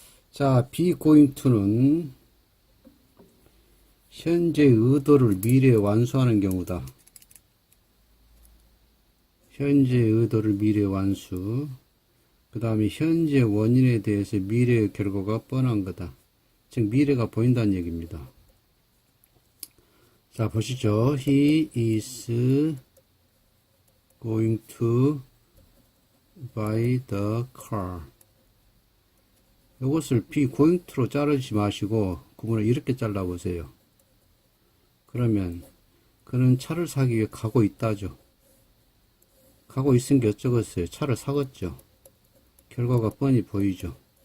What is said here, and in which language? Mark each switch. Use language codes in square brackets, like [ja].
[ko] 자, be going to는 현재 의도를 미래에 완수하는 경우다. 현재 의도를 미래에 완수. 그 다음에 현재 원인에 대해서 미래의 결과가 뻔한 거다. 즉 미래가 보인다는 얘기입니다. 자, 보시죠. [en] He is going to buy the car. [ko] 이것을 be going to로 자르지 마시고 구문을 이렇게 잘라보세요. 그러면 그는 차를 사기 위해 가고 있다죠. 가고 있은 게 어쩌겠어요. 차를 사겠죠. 결과가 뻔히 보이죠.